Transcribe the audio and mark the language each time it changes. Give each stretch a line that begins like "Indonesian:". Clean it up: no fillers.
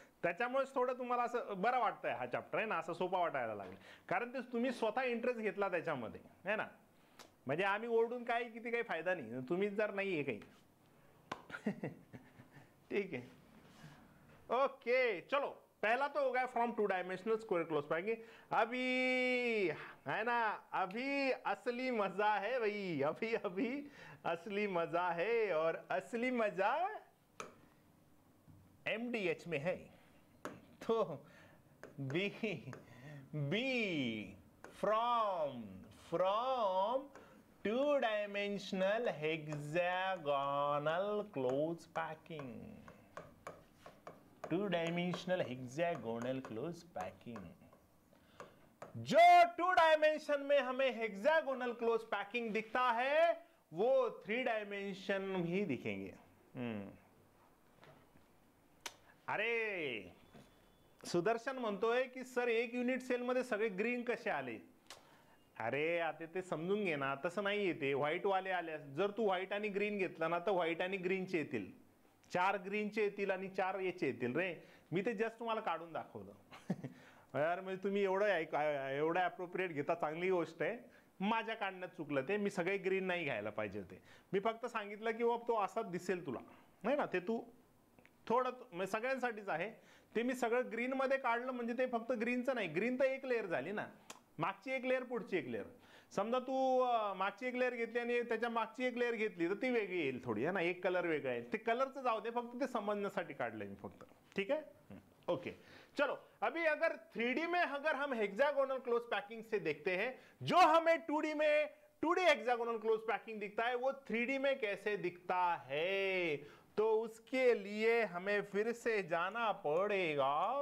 Marathi: त्याच्यामुळेच थोडं तुम्हाला असं बरं वाटतंय हा चॅप्टर, आहे ना, असं सोपा वाटायला लागला. कारण ते तुम्ही स्वतः इंटरेस्ट घेतला त्याच्यामध्ये, है ना. म्हणजे आम्ही ओरडून काय किती काही फायदा नाही, तुम्ही जर नाही आहे काही. ठीक आहे.
Hindi: ओके, चलो पहला तो हो गया from two dimensional square close packing. अभी है ना, अभी असली मजा है भाई, अभी अभी असली मजा है, और असली मजा MDH में है। तो B from two dimensional hexagonal close packing, two dimensional hexagonal close packing. जो टू डायमेंशन में हमें हेक्सागोनल क्लोज पैकिंग दिखता है वो 3 डायमेंशन भी दिखेंगे।
Marathi: अरे सुदर्शन म्हणतोय की सर 1 युनिट सेल मध्ये सगळे ग्रीन कसे आले? अरे आता ते समजून घे ना, तसं नाही येते। व्हाईट वाले आले, जर तू व्हाईट आणि ग्रीन घेतला ना तर व्हाईट आणि ग्रीनचे येतील, 4 ग्रीनचे येतील आणि 4 याचे येतील रे। मी ते जस्ट तुम्हाला काढून दाखवलं। यार म्हणजे तुम्ही एवढं अप्रोप्रिएट घेता, चांगली गोष्ट आहे। माझ्या काढण्यात चुकलं ते, मी सगळे ग्रीन नाही घ्यायला पाहिजे होते। मी फक्त सांगितलं की बाबा तो असाच दिसेल तुला, नाही ना, ते तू थोडं सगळ्यांसाठीच आहे ते। मी सगळं ग्रीन मध्ये काढलं म्हणजे ते फक्त ग्रीनचं नाही, ग्रीन तर एक लेअर झाली ना, मागची एक लेअर पुढची एक लेअर। समजा तू मागची एक लेअर घेतली आणि त्याच्या मागची एक लेअर घेतली तर ती वेगळी येईल थोडी, है ना, एक कलर वेगळा आहे। ते कलरचं जाऊ दे, फक्त ते समजण्यासाठी काढलंय मी फक्त, ठीक है।
Hindi: ओके चलो, अभी अगर 3D में अगर हम हेक्सागोनल क्लोज पैकिंग से देखते हैं, जो हमें 2D हेक्सागोनल क्लोज पैकिंग दिखता है वो 3D में कैसे दिखता है, तो उसके लिए हमें फिर से जाना पड़ेगा।